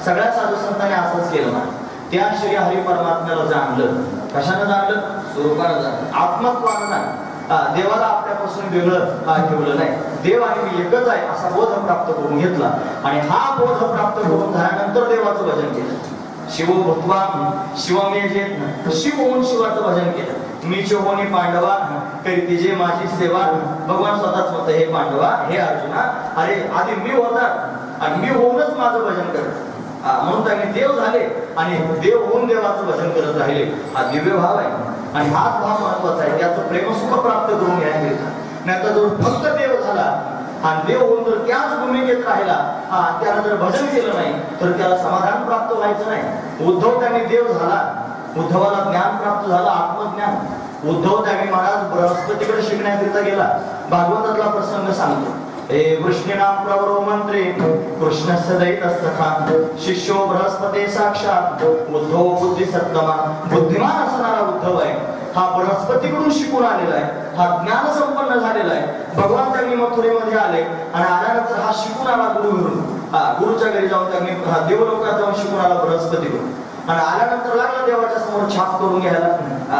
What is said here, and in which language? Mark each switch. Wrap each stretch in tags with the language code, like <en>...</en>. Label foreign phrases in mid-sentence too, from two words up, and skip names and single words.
<mr>सगळ्या साधू संतांनी असंच केलं ना, त्या श्री हरी परमात्म्याला जाणलं। कशानं जाणलं? स्वरूपानं जाणलं, आत्मत्वानं जाणलं। देवाला आपल्यापासून वेगळं ठेवलं नाही, देव आणि मी एकच आहे असा बोध प्राप्त करून घेतला। आणि हा बोध प्राप्त करून झाल्यानंतर देवाचं भजन केलं।</mr> <sa>शिव भूत्वा शिवमेजेत,</sa> <mr>शिव होऊन शिवाचं भजन केलं। मीच होणी पांडवा करीती जे माझी सेवा। भगवान स्वतःच म्हणतं, हे पांडवा, हे अर्जुना, अरे आधी मी होता आणि मी होऊनच माझं भजन करत। म्हणून त्यांनी देव झाले आणि देव होऊन देवाचं भजन करत राहिले। हा दिव्य भाव आहे आणि हाच भाव महत्वाचा आहे। त्याचं प्रेमसुख प्राप्त करून घ्यायचं नाही तर जो फक्त देव झाला आणि देव होऊन जर त्याच भूमिकेत राहिला, त्याला जर भजन केलं नाही तर त्याला समाधान प्राप्त व्हायचं नाही। उद्धव त्यांनी देव झाला, उद्धवाला ज्ञान प्राप्त झालं, आत्मज्ञान। उद्धव त्यांनी महाराज बृहस्पतीकडे शिकण्याकरिता गेला। भागवतातला प्रसंग सांगतो,</mr> <sa>हे वृष्णीनाम प्रवरो मंत्रे कृष्णस्य दैतस्तथा शिष्यो बृहस्पती साक्षात उद्धव बुद्धी सत्तमा।</sa> <mr>बुद्धिमान असणारा उद्धव आहे, हा बृहस्पतीकडून शिकून आलेला आहे, हा ज्ञान संपन्न झालेला आहे। भगवान त्यांनी मथुरेमध्ये आले आणि आल्यानंतर हा शिकून आला गुरु घरून। गुरुच्या घरी जाऊन त्यांनी देवलोकात जाऊन शिकून आला बृहस्पतीकडून आणि आल्यानंतर लागला देवाच्या समोर छाप करून घ्यायला।</mr>